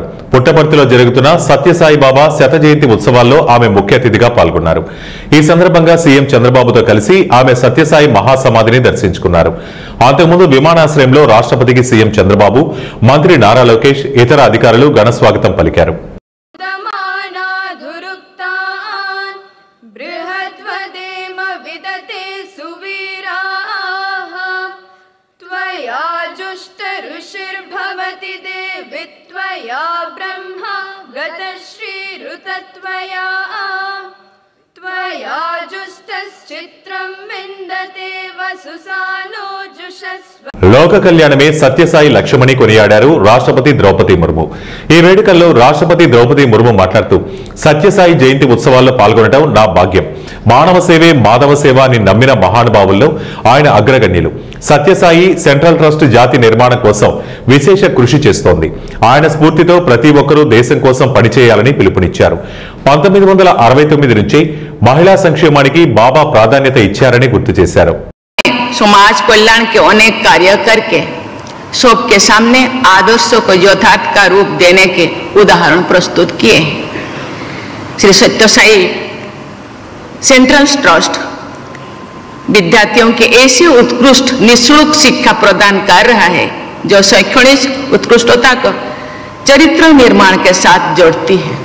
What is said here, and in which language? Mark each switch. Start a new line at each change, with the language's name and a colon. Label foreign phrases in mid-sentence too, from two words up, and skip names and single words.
Telugu: పుట్టపర్తిలో జరుగుతున్న సత్యసాయి బాబా శత జయంతి ఉత్సవాల్లో ఆమె ముఖ్య అతిథిగా పాల్గొన్నారు. ఈ సందర్భంగా సీఎం చంద్రబాబుతో కలిసి ఆమె సత్యసాయి మహాసమాధిని దర్శించుకున్నారు. అంతకుముందు విమానాశ్రయంలో రాష్ట్రపతికి సీఎం చంద్రబాబు, మంత్రి నారా లోకేష్, ఇతర అధికారులు ఘన స్వాగతం పలికారు.
Sanskrit: ऋषिर्भवति देवित्वया ब्रह्मा गतश्रीरुतत्वया त्वया जुष्टश्चित्रं विन्दते वसुसानो जुषस्व.
Telugu: లోక కళ్యాణమే సత్యసాయి లక్ష్యమని కొనియాడారు రాష్ట్రపతి ద్రౌపది ముర్ము. ఈ వేడుకల్లో రాష్ట్రపతి ద్రౌపది ముర్ము మాట్లాడుతూ, సత్యసాయి జయంతి ఉత్సవాల్లో పాల్గొనడం నా భాగ్యం. మానవ సేవే మాధవ సేవ అని నమ్మిన మహానుభావుల్లో ఆయన అగ్రగణ్యులు. సత్యసాయి సెంట్రల్ ట్రస్ట్ జాతి నిర్మాణం కోసం విశేష కృషి చేస్తోంది. ఆయన స్ఫూర్తితో ప్రతి ఒక్కరూ దేశం కోసం పనిచేయాలని పిలుపునిచ్చారు. 1969 నుంచి మహిళా సంక్షేమానికి బాబా ప్రాధాన్యత ఇచ్చారని గుర్తు చేశారు.
Hindi: समाज कल्याण के अनेक कार्य करके सबके सामने आदर्शों को यथार्थ का रूप देने के उदाहरण प्रस्तुत किए. श्री सत्यसाई सेंट्रल ट्रस्ट विद्यार्थियों के ऐसी उत्कृष्ट निःशुल्क शिक्षा प्रदान कर रहा है जो शैक्षणिक उत्कृष्टता को चरित्र निर्माण के साथ जोड़ती है.